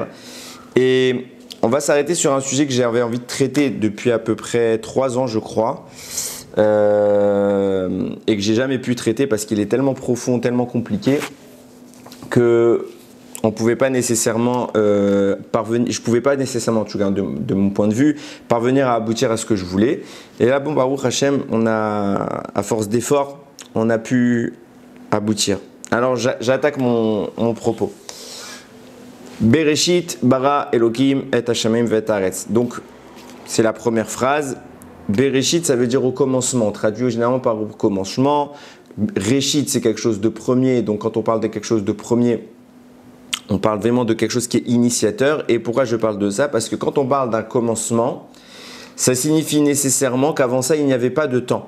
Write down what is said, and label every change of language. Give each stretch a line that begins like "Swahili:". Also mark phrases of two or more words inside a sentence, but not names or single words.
French: Et on va s'arrêter sur un sujet que j'avais envie de traiter depuis à peu près 3 ans, je crois, et que j'ai jamais pu traiter parce qu'il est tellement profond, tellement compliqué que on pouvait pas nécessairement parvenir. Je pouvais pas nécessairement, en tout cas de mon point de vue, parvenir à aboutir à ce que je voulais. Et là, bon,
Hebrew: ברוך השם,
French: à force d'efforts, on a pu aboutir. Alors, j'attaque mon propos.
Hebrew: בראשית ברא אלוקים את השמים ואת הארץ.
French: Donc, c'est la première phrase. Bereshit, ça veut dire au commencement. On traduit généralement par au commencement. Reshit, c'est quelque chose de premier. Donc, quand on parle de quelque chose de premier, on parle vraiment de quelque chose qui est initiateur. Et pourquoi je parle de ça? Parce que quand on parle d'un commencement, ça signifie nécessairement qu'avant ça, il n'y avait pas de temps.